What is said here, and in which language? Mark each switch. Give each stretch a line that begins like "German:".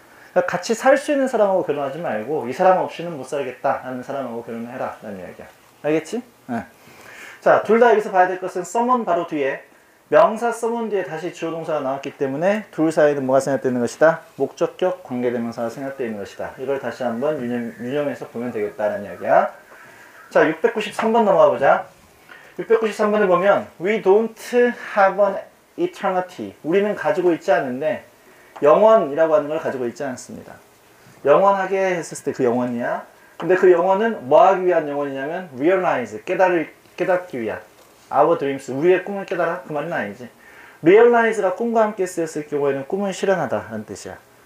Korean: 그러니까 같이 살 수 있는 사람하고 결혼하지 말고 이 사람 없이는 못 살겠다 하는 사람하고 결혼을 해라 라는 이야기야. 알겠지? 네. 자, 둘 다 여기서 봐야 될 것은 someone 바로 뒤에 명사 someone 뒤에 다시 주어 동사가 나왔기 때문에 둘 사이에는 뭐가 생략되어 있는 것이다? 목적격 관계대명사가 생략되어 있는 것이다. 이걸 다시 한번 유념해서 보면 되겠다는 이야기야. 자, 693번 넘어가 보자.
English: 693번에
Korean: 보면
English: We don't have an eternity.
Korean: 우리는 가지고 있지 않은데 영원이라고 하는 걸 가지고 있지 않습니다. 영원하게 했을 때 그 영원이야. 근데 그 영원은 뭐 하기 위한 영원이냐면 realize, 깨닫기 위한 our dreams, 우리의 꿈을 깨달아? 그 말은 아니지. realize가 꿈과 함께 쓰였을 경우에는 꿈을 실현하다 라는 뜻이야.